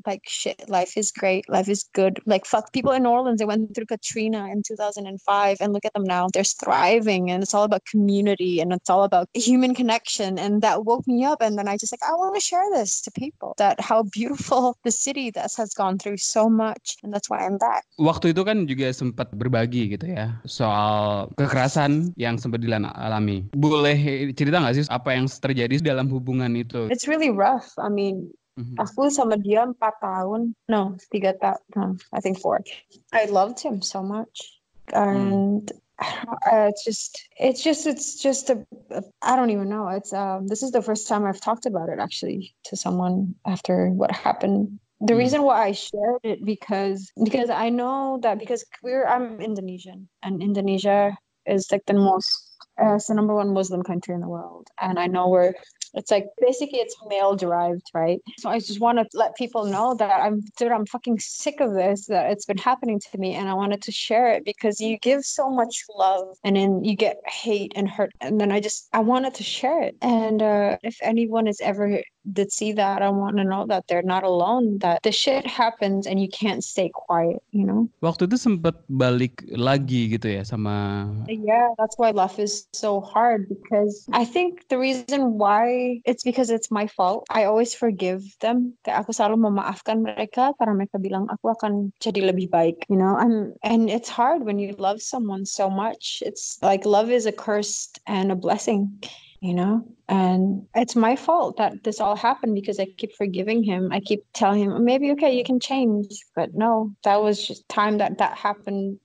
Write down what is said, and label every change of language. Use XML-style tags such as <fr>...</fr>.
<en>Like shit, life is great, life is good. Like fuck people in New Orleans. They went through Katrina in 2005, and look at them now. They're thriving, and it's all about community, and it's all about human connection. And that woke me up. And then I just like I want to share this to people that how beautiful the city that has gone through so much, and that's why I'm back.</en> <id>Waktu itu kan juga sempat berbagi gitu ya soal kekerasan yang sempat alami. Boleh cerita nggak sih apa yang terjadi dalam hubungan itu?</id> <en>It's really rough. I mean,</en> <id>aku sama dia 4 tahun.</id> <en>No,</en> <id>3 tahun.</id> <en>No, I think 4. I loved him so much. And it's just I don't even know. It's this is the first time I've talked about it actually to someone after what happened. The reason why I shared it because I know that because I'm Indonesian, and Indonesia is like the number one Muslim country in the world, and I know it's like basically it's male derived, right? So I just want to let people know that I'm fucking sick of this, that it's been happening to me, and I wanted to share it because you give so much love and then you get hate and hurt, and then I wanted to share it. And if anyone is ever did see that, I want to know that they're not alone, that the shit happens and you can't stay quiet, you know?</en> <id>Waktu itu sempat balik lagi gitu ya sama...</id> <en>Yeah, that's why love is so hard, because I think the reason why it's because it's my fault. I always forgive them.</en> <id>Kayak aku selalu memaafkan mereka karena mereka bilang aku akan jadi lebih baik,</id> <en>you know? And it's hard when you love someone so much. It's like love is a curse and a blessing, you know? And it's my fault that this all happened because I keep forgiving him. I keep telling him, maybe, okay, you can change. But no, that was just time that happened.</en>